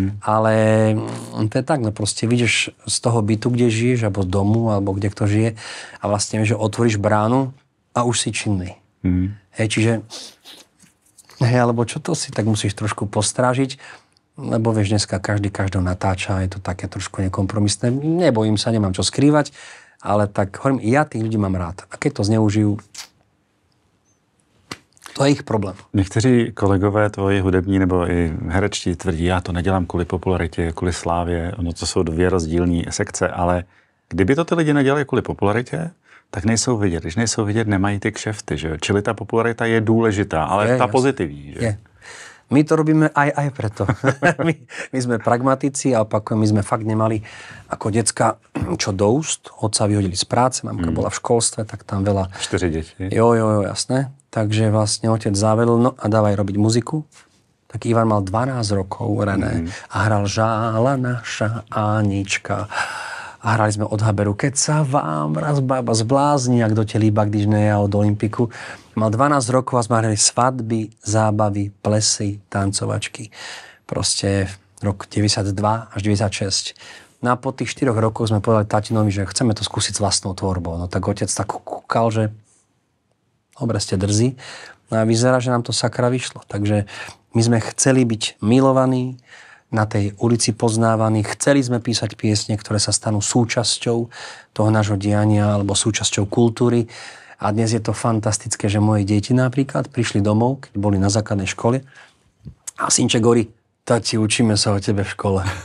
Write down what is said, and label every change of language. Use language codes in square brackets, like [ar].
[sk] Ale to je tak, no proste vidíš z toho bytu, kde žiješ, alebo z domu, alebo kde kto žije a vlastne, že otvoríš bránu a už si činný. Hej, čiže alebo čo to si, tak musíš trošku postrážiť, lebo vieš, dneska každého natáča, je to také trošku nekompromisné. Nebojím sa, nemám čo skrývať, ale tak hovorím, ja tých ľudí mám rád. A keď to zneužijú, to je ich problém. [cs] Někteří kolegové tvoji hudební nebo i herečtí tvrdí, já to nedělám kvůli popularitě, kvůli slávě, ono to jsou 2 rozdílní sekce, ale kdyby to ty lidi nedělali kvůli popularitě, tak nejsou vidět. Když nejsou vidět, nemají ty kšefty, že? Čili ta popularita je důležitá, ale ta pozitivní, že? [sk] Je. My to robíme aj preto. my sme pragmatici a opakujem, my sme fakt nemali ako decka čo do úst. Otca vyhodili z práce, mamka bola v školstve, tak tam veľa... 4 deti. Jo, jasné. Takže vlastne otec závedol, no a dávaj robiť muziku. Tak Ivan mal 12 rokov, René, a hral Žála naša Anička. A hrali sme od Haberu, keď sa vám raz baba zblázni, ak do telíba, když ne ja od Olympiku. Mal 12 rokov a sme hrali svadby, zábavy, plesy, tancovačky. Proste rok 92 až 96. No a po tých 4 rokoch sme povedali tatinovi, že chceme to skúsiť s vlastnou tvorbou. No tak otec tak kúkal, že dobre ste drzí. No a vyzerá, že nám to sakra vyšlo. Takže my sme chceli byť milovaní, na tej ulici poznávaní. Chceli sme písať piesne, ktoré sa stanú súčasťou toho nášho diania alebo súčasťou kultúry. A dnes je to fantastické, že moje deti napríklad prišli domov, keď boli na základnej škole a synček hovorí, tati, učíme sa o tebe v škole.